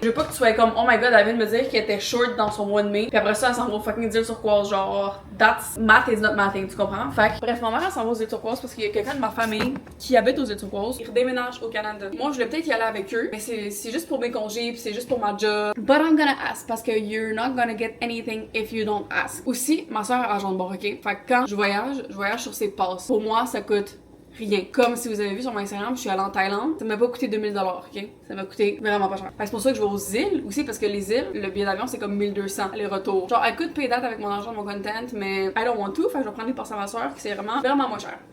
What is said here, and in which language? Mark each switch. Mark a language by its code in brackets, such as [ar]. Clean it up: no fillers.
[fr] Je veux pas que tu sois comme, [en] oh my god, [fr] elle vient de me dire qu'elle était short dans son mois de mai. Puis après ça, elle s'en va au fucking îles turquoise, genre, [en] that's math is not mathing, [fr] tu comprends? Fait que, bref, ma mère, elle s'en va aux îles turquoises parce qu'il y a quelqu'un de ma famille qui habite aux îles turquoises. Ils redéménagent au Canada. Moi, je voulais peut-être y aller avec eux, mais c'est juste pour mes congés puis c'est juste pour ma job. [en] But I'm gonna ask [fr] parce que [en] you're not gonna get anything if you don't ask. [fr] Aussi, ma soeur a agent de bord, ok? Fait que quand je voyage sur ses passes. Pour moi, ça coûte rien. Comme si vous avez vu sur mon Instagram, je suis allée en Thaïlande. Ça m'a pas coûté 2000 $, ok? Ça m'a coûté vraiment pas cher. C'est pour ça que je vais aux îles aussi, parce que les îles, le billet d'avion, c'est comme 1200 aller-retour. Genre, [en] I could pay that [fr] avec mon argent de mon content, mais [en] I don't want to. [fr] Fait que je vais prendre les passes à ma soeur, qui c'est vraiment moins cher.